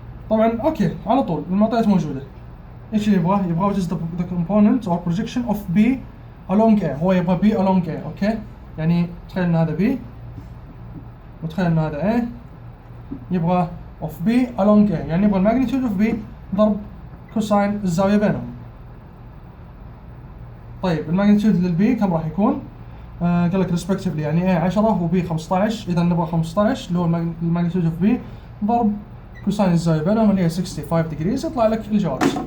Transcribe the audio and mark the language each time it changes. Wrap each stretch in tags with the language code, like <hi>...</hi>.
<ar>طبعا اوكي على طول المعطيات موجوده. ايش اللي يبغاه؟ يبغاه</ar> <en>what is the component or projection of B along A.</en> <ar>هو يبغى B along A. اوكي، يعني تخيل ان هذا B وتخيل ان هذا A، يبغى of B along A، يعني يبغى الماجنتيود of B ضرب كوساين الزاويه بينهم. طيب الماجنتيود للبي كم راح يكون؟ قال لك respectively يعني A 10 وB 15، اذا نبغى 15 اللي هو الماجنتيود اوف B ضرب كوساين الزاويه بينهم اللي هي 65 degrees، يطلع لك الجواب.</ar>